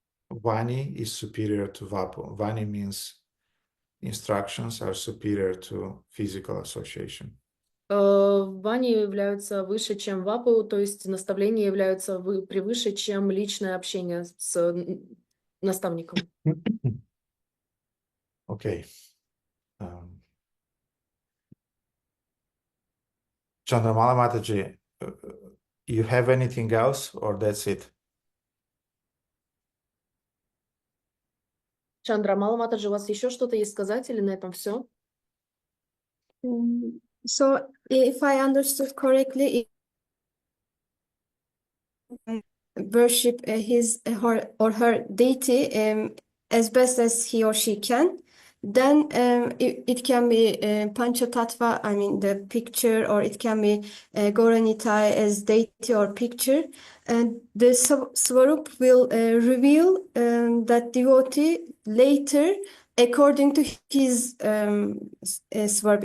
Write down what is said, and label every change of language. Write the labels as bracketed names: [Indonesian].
[English] Vani is superior to Vapu. Vani means instructions are superior to physical association. [Russian] Вани являются выше, чем вапу, то есть наставления являются превыше, чем личное общение с наставником. [English] Okay. Chandramala Mataji, you have anything else or that's it? [Russian] Чандрамала Матаджи, у вас еще что-то есть сказать или на этом все? [English] So, if I understood correctly, worship his or her deity as best as he or she can, then it can be Panchatattva, I mean the picture, or it can be Gauranitai as deity or picture, and the Swarup will reveal that devotee later according to his Swarup.